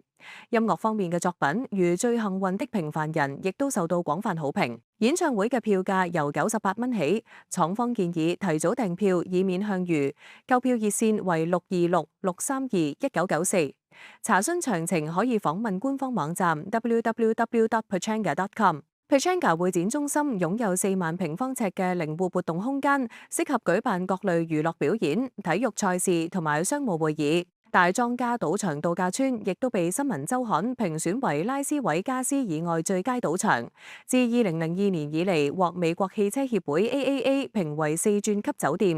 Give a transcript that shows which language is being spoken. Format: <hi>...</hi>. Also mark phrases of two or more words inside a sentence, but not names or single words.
<yue>音樂方面嘅作品如《最幸運的平凡人》亦都受到廣泛好評。演唱會嘅票價由98蚊起，廠方建議提早訂票以免向隅。購票熱線為626-632-1994。查詢詳情可以訪問官方網站 www.pechanga.com。Pechanga 會展中心擁有4萬平方尺嘅靈活活動空間，適合舉辦各類娛樂表演、體育賽事同埋商務會議。大莊家賭場度假村亦都被新聞週刊評選為拉斯維加斯以外最佳賭場。自2002年以嚟，獲美國汽車協會 AAA 評為4鑽級酒店。</yue>